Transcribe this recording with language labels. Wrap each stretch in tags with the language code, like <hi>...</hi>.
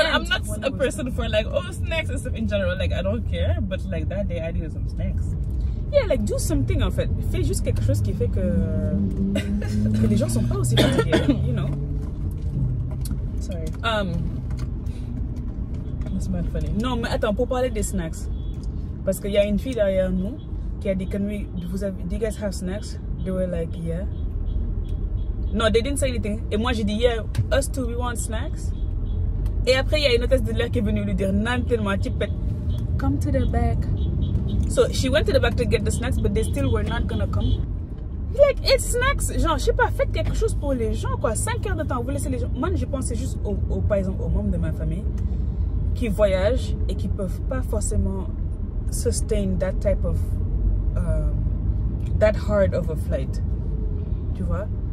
<en>I'm not a person for like, oh, snacks and stuff in general. Like, I don't care. But like that day, I did some snacks. Yeah, like do something</en> <fr>en fait. Fais juste quelque chose qui fait que les gens sont pas aussi fatigués,</fr> <en>you know. Sorry. That's mad funny.</en> <fr>Non, mais attends, pour parler des snacks, parce qu'il y a une fille derrière nous qui a dit,</fr> <en>do you guys have snacks? They were like, yeah. No, they didn't say anything.</en> <fr>Et moi j'ai dit,</fr> <en>yeah, us too, we want snacks.</en> <fr>Et après il y a une hôtesse de l'air qui est venue lui dire, non tellement, tu peux,</fr> <en>come to the back. So she went to the back to get the snacks, but they still were not gonna come. Like, it's snacks.</en> <fr>Genre, je sais pas, faites quelque chose pour les gens, quoi. 5 heures de temps, vous laissez les gens. Moi, je pensais juste, par exemple, aux membres de ma famille qui voyagent et qui peuvent pas forcément</fr> <en>sustain that type of, that hard of a flight.</en> <fr>Tu vois?</fr>